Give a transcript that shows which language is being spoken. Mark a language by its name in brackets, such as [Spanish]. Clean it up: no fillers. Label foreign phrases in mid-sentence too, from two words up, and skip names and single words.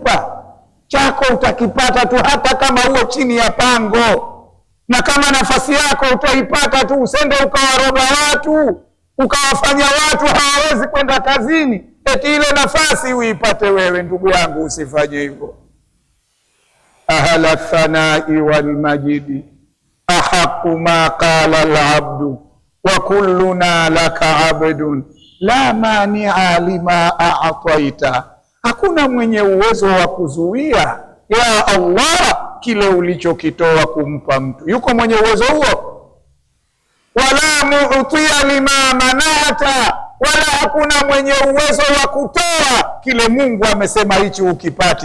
[Swahili] Chako utakipata tu, hata kama uo chini ya pango. Na kama nafasi yako utaipata tu, usende ukawaroga watu, ukawafanya watu hawawezi kwenda kazini, eti ile nafasi uipate wewe. Ndugu yangu, usifanye hivyo. [Arabic] أهل الثناء والمجد أحق ما قال العبد وكلنا لك عبد لا مانع لما أعطيت. [Swahili] Hakuna mwenye uwezo wa kuzuia ya Allah kile ulichokitoa kumpa mtu. Yuko mwenye uwezo huo? [Arabic] ولا معطي لما منعت, [Swahili] wala hakuna mwenye uwezo wa kutoa kile Mungu amesema hichi ukipati.